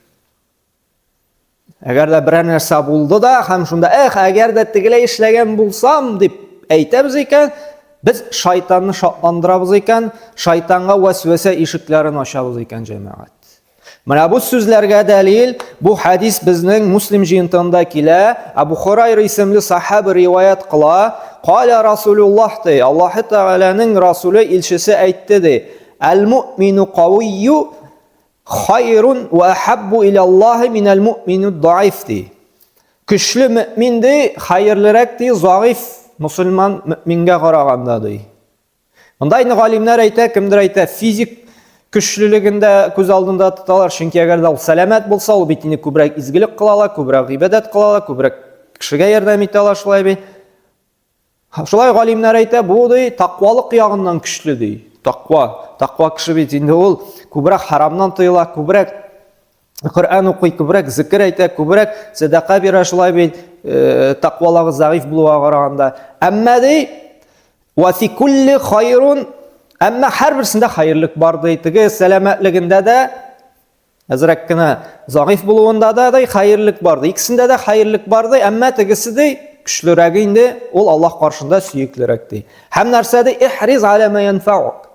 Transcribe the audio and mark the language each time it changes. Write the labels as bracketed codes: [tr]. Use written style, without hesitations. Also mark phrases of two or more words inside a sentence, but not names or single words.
[tt] Әгәр дә берәр нәрсә булды да, һәм шунда "Эх, әгәр дә тигеләй эшләгән булсам", дип әйтәбез икән, biz шайтанны шатландырабыз икән, шайтанга вәсвәсә ишекләрен ачабыз икән җәмәгать. Менә бу сүзләргә дәлил, бу хадис безнең Муслим җыентыгында килә. Абу Хурайра исемле сахаба риваят кыла. [ar] قال رسول الله [tt] ди, Аллаһ Тәгаләнең Расулы илчесе әйтте ди: [ar] "المؤمن القوي خير وأحب إلى الله من المؤمن الضعيف" ди. [tt] Көчле мөмин ди, хайрлырак ди, заиф мусульман мөмингә караганда ди. Монда инде галимнәр әйтә, кемдер әйтә, физик көчлелегендә күз алдында тоталар, чөнки әгәр дә ул сәламәт булса, ул бит инде күбрәк изгелек кылалар, күбрәк гыйбадат кылалар, күбрәк кешегә ярдәм итәләр, шулай бит. Шулай галимнәр әйтә, бу ди тақвалык ягыннан көчле ди. Тақва кеше бит инде ул күбрәк харамнан тыела, күбрәк Коръан укый, күбрәк зикр әйтә, күбрәк садака бирә, шулай бит тақвалыгы заиф булуга караганда. Әмма ди [ar] وفي كل خير, [tt] әмма һәрберсендә хайрлык бар ди. Теге сәламәтлегендә дә, әзрәк кенә заиф булуында да хайрлык бар ди. Икесендә дә хайрлык бар ди, әмма тегесе ди көчлерәк инде, ул Аллаһ каршында сөеклерәк ди. Һәм нәрсә ди? [ar] احرص على ما ينفعك.